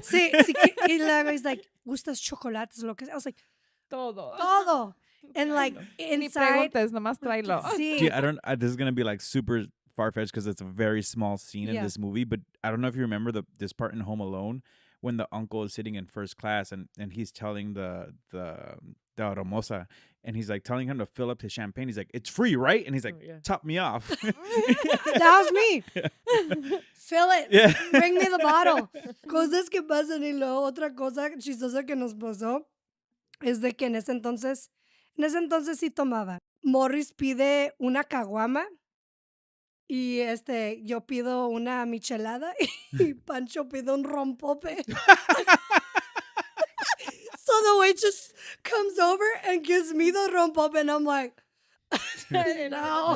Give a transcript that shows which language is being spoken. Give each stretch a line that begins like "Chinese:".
Spanish: Sí, y luego
English: he's like,
Spanish: ¿gustas chocolates? Lo que sea.
English: I was like,
Spanish: Todo.
English: todo. And like
Spanish: Ni
English: inside.
Spanish: preguntes, nomás tráelo. Sí.
English: Dude, I don't. This is gonna be like super far-fetched because it's a very small scene in Yeah. this movie. But I don't know if you remember this part in Home Alone when the uncle is sitting in first class and he's telling the hermosa and he's like telling him to fill up his champagne. He's like, "It's free, right?" And he's like, Oh, yeah. "Top me off." That was me. Fill it. Yeah. Bring me the bottle.
Spanish: Cosas que pasan. Y luego otra cosa chistosa que nos pasó es de que en ese entonces sí tomaba. Morris pide una caguama y yo pido una michelada y Pancho pide un rompope.
English: So the waitress comes over and gives me the rompope and I'm like, no.